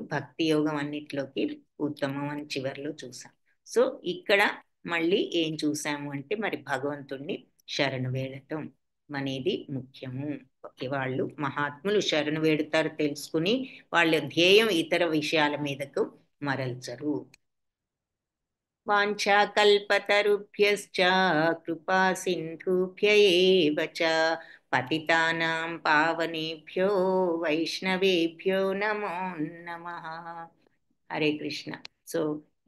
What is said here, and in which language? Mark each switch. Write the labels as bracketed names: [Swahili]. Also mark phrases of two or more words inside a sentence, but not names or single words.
[Telugu] భక్తి యోగం అన్నిట్లోకి ఉత్తమం అని చివరిలో చూసాం. సో ఇక్కడ మళ్ళీ ఏం చూసాము అంటే మరి భగవంతుణ్ణి శరణు వేడటం అనేది ముఖ్యము. వాళ్ళు మహాత్ములు శరణు వేడుతారు తెలుసుకుని వాళ్ళ ధ్యేయం ఇతర విషయాల మీదకు మరల్చరు. [Sanskrit] వాంఛాకల్పతరుభ్యశ్చ కృపా సింధుభ్య ఏవ చ పతితానాం పావనేభ్యో వైష్ణవేభ్యో నమో నమః. [Telugu] హరే కృష్ణ. సో